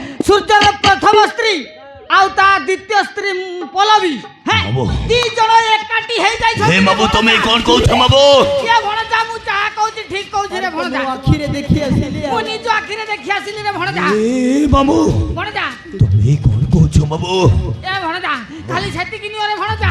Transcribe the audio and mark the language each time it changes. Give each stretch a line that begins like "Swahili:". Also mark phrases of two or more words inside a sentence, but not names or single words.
Odia: ସୂର୍ଯ୍ୟର ପ୍ରଥମ ସ୍ତ୍ରୀ ଆଉ ତା ଦ୍ୱିତୀୟ ସ୍ତ୍ରୀ ପଲବୀ ହଁ ଦି ଜଣ ଏକାଠି ହେଇ ଯାଇଛନ୍ତି ହେ ବାବୁ ତମେ କଣ କହୁଛ ବାବୁ? କିଏ ଭଣଜା ମୁଁ ଯାହା କହୁଛି ଠିକ କହୁଛି ରେ ଭଣଜା ଆଖିରେ ଦେଖି ଆସିଲି ମୁଁ ନିଜ ଆଖିରେ ଦେଖି ଆସିଲି ରେ ଭଣଜା ଏ ବାବୁ ଭଣଜା ତମେ କଣ କହୁଛ ବାବୁ? ଏ ଭଣଜା ଖାଲି ସେତିକି ନିଅ ରେ ଭଣଜା